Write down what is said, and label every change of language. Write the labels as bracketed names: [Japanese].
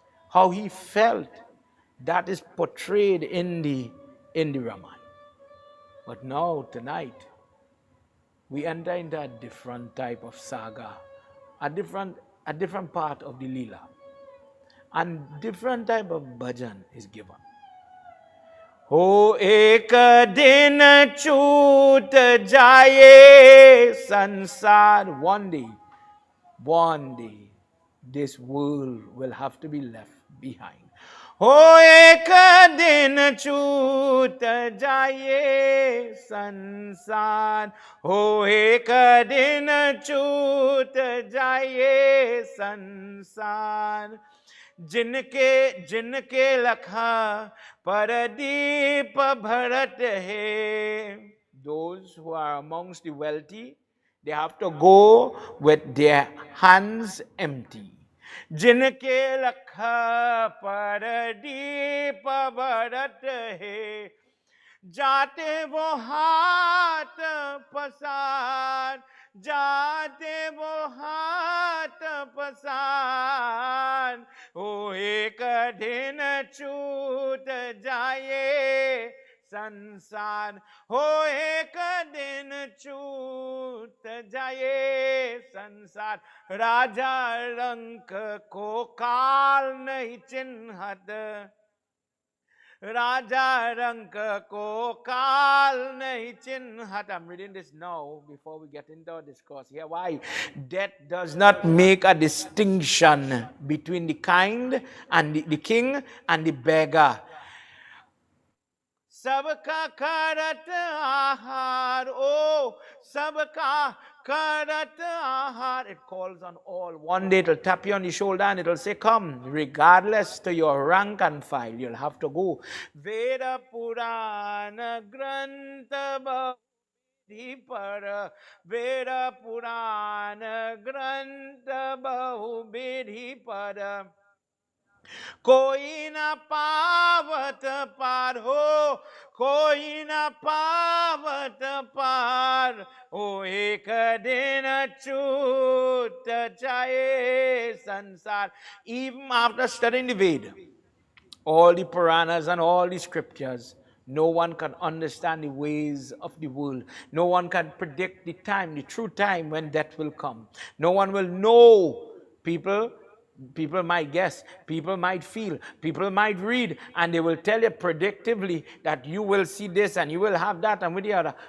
[English] How he felt, that is portrayed in the Ramayana. But now, tonight, we enter into a different type of saga, a different part of the lila, and different type of bhajan is given. [Hindi] Ho ek din chut jaye sansar. [English] One day, this world will have to be left behind. [Hindi] हो एक दिन छूट जाए संसार, हो एक दिन छूट जाए संसार, जिनके लखा परदीप भरत है. [English] Those who are amongst the wealthy, they have to go with their hands empty. [Hindi] जिनके लखा पर दीप भरत है, जाते वो हाथ पसार, जाते वो हाथ पसार. ओ एक दिन छूट जाए संसार, हो एक दिन छूट जाए संसार. राजा रंक को काल नहीं चिन्हत, राजा रंक को काल नहीं चिन्हत. [English] I'm reading this now before we get into our discourse here. Why? Death does not make a distinction between the kind and the king and the beggar. [Hindi] सबका करत आहार, oh, सबका करत आहार. [English] It calls on all. One day it'll tap you on the shoulder and it'll say, come, regardless to your rank and file, you'll have to go. [Hindi] Veda Purana Grantha Bahubidhi Veda Purana Grantha Bahubidhi Pada. कोई न पावत पार हो, कोई न पावत पार, ओ एक दिन छूट जाए संसार. [English] Even after studying the Veda, all the Puranas and all the scriptures, no one can understand the ways of the world. No one can predict the time, the true time when death will come. No one will know. People might guess, people might feel, people might read, and they will tell you predictively that you will see this and you will have that and with the other.